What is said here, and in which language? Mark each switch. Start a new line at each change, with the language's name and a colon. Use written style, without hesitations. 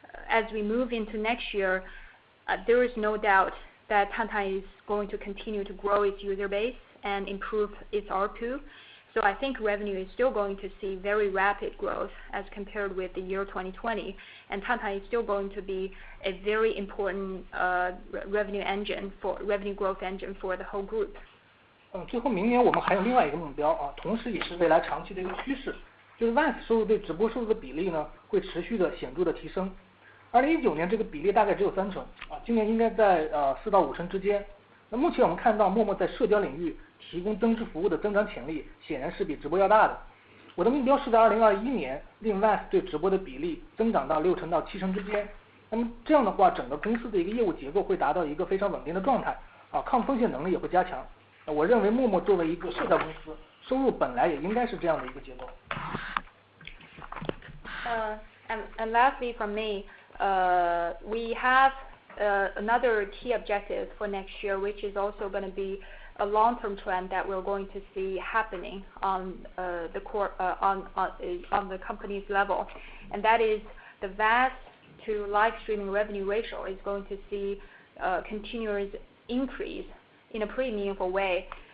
English: As we move into next year, there is no doubt that Tantan is going to continue to grow its user base and improve its ARPU. So I think revenue is still going to see very rapid growth as compared with the year 2020, and Tantan is still going to be a very important revenue growth engine for the whole group.
Chinese: 最后明年我们还有另外一个目标啊，同时也是未来长期的一个趋势，就是 VAS 收入对直播收入的比例呢会持续的显著的提升。 2019年这个比例大概只有3成啊，今年应该在4到5成之间。那目前我们看到陌陌在社交领域提供增值服务的增长潜力显然是比直播要大的。我的目标是在2021年令 VAS 对直播的比例增长到6成到7成之间。那么这样的话，整个公司的一个业务结构会达到一个非常稳定的状态啊，抗风险能力也会加强。我认为陌陌作为一个社交公司，收入本来也应该是这样的一个结构。
English: And lastly from me, we have another key objective for next year, which is also going to be a long-term trend that we're going to see happening on the company's level, and that is the VAS to live streaming revenue ratio is going to see continuous increase in a pretty meaningful way.